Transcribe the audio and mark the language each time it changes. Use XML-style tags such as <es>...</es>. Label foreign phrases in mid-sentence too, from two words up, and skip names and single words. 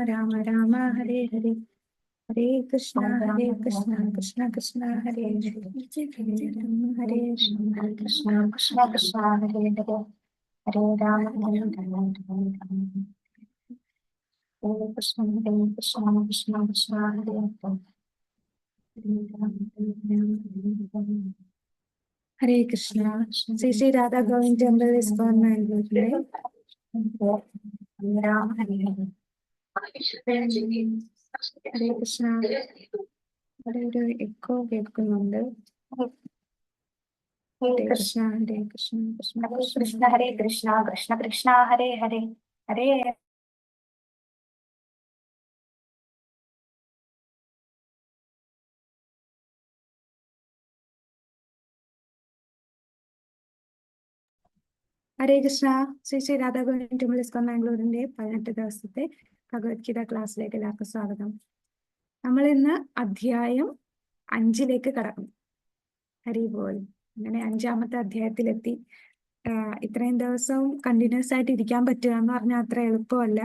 <en>Rama Hare Hare Hare Krishna Krishna Krishna Hare Hare Hare Rama Krishna Krishna Krishna Hare Hare Hare Rama Hare Rama Hare Krishna Krishna Krishna Hare Hare Hare Krishna. Sri Sri Radha Govind Temple is born Mangalore today. Ram Hare Hare. Hare Krishna.</en> <ml>Hare Hare. Echo കേൾക്കുന്നുണ്ട്. Hare Krishna. Hare Krishna. Hare Krishna. Hare Krishna. Krishna Krishna. Hare Hare. Hare ഹരേ കൃഷ്ണ. ശ്രീ ശ്രീ രാധാ ഗോവിന്ദ് ടെമ്പിൾ ഇസ്കോൺ മാംഗ്ലൂരിന്റെ 18 ദിവസത്തെ ഭഗവത്ഗീത ക്ലാസ്സിലേക്ക് എല്ലാവർക്കും സ്വാഗതം. നമ്മൾ ഇന്ന് അധ്യായം 5 കടക്കും. ഹരി ബോൾ. അങ്ങനെ 5-ാമത്തെ അധ്യായത്തിലെത്തി. ഇത്രയും ദിവസവും കണ്ടിന്യൂസ് ആയിട്ട് ഇരിക്കാൻ പറ്റുക എന്ന് പറഞ്ഞാൽ അത്ര എളുപ്പമല്ല.</ml>